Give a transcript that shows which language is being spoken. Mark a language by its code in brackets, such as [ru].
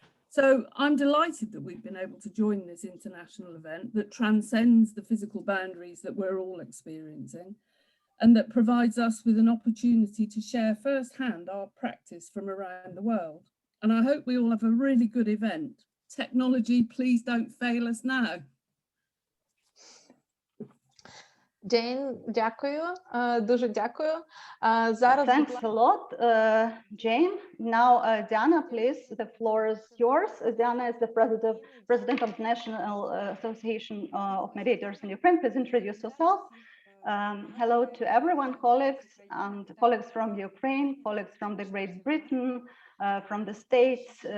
[en] So I'm delighted that we've been able to join this international event that transcends the physical boundaries that we're all experiencing and that provides us with an opportunity to share firsthand our practice from around the world. And I hope we all have a really good event. Technology, please don't fail us now. [uk] Jane, дякую, дуже дякую. Зараз [en] Thanks a lot, Jane. Now, Diana, please, the floor is yours. Diana is the president of the National Association of Mediators in Ukraine. Please introduce yourself. Hello to everyone, colleagues from Ukraine, colleagues from the Great Britain, from the States.